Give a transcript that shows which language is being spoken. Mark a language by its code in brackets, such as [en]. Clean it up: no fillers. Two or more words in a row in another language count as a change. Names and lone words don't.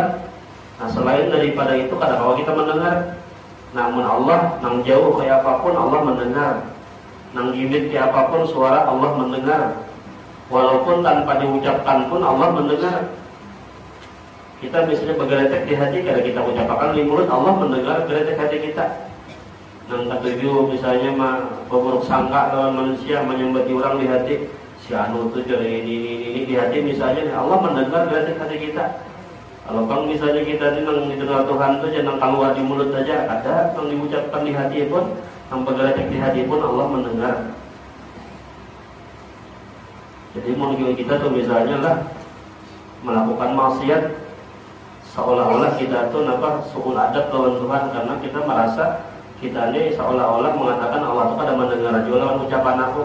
[bjn] Nah selain daripada itu kadang kalau kita mendengar, namun Allah nang jauh kayak apapun Allah mendengar. Nang gimit kayak apapun suara Allah mendengar. [id] Walaupun tanpa diucapkan pun Allah mendengar. Kita misalnya bergeletek di hati, karena kita ucapkan di mulut, Allah mendengar geletek hati kita. [bjn] Nang ketujuh misalnya berburuk sangka lawan manusia, menyembati orang di hati, si anu tuh jadi ini di hati misalnya, [id] Allah mendengar geletek hati kita. [bjn] Kalau bang misalnya kita ini nang didengar Tuhan tuh jangan keluar di mulut saja, ada yang diucapkan di hati pun, yang bergeletek di hati pun Allah mendengar. Jadi mungkin kita tuh misalnya lah melakukan maksiat, seolah-olah kita tuh [ar] سوء الأدب [bjn] lawan Tuhan, karena kita merasa kita ini seolah-olah mengatakan Allah itu pada mendengar juga lawan ucapan aku.